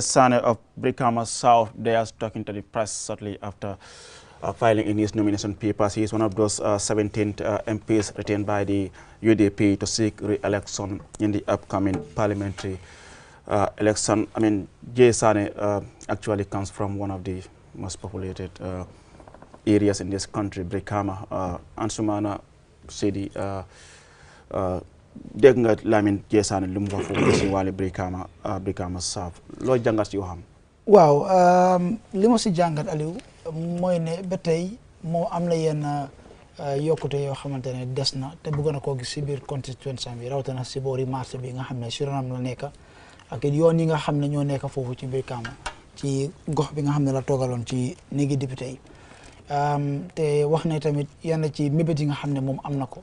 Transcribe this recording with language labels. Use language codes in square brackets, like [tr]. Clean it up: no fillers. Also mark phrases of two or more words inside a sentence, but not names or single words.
[en] Sane of Brikama South, they are talking to the press shortly after filing in his nomination papers. He is one of those 17 MPs retained by the UDP to seek re-election in the upcoming parliamentary election. I mean, J. Sane actually comes from one of the most populated areas in this country, Brikama. [wo] Ansumana City. Dégg nga Lamin J. Sane lu mu wax foofu ci wàllu Brikama South loo jàngat yoo xam. waaw li ma si jàngat Aliou mooy ne ba tey moo am na yenn yokkute yoo xamante ne des na te bëgg na koo gis si biir constituency bi rawatina si boori marché bi nga xam ne si ronam la nekk ak yoon yi nga xam ne ñoo nekk foofu ci Brikama ci gox bi nga xam ne la toogaloon ci néegi député yi te wax ne tamit yenn ci mébét yi nga xam ne moom am na ko.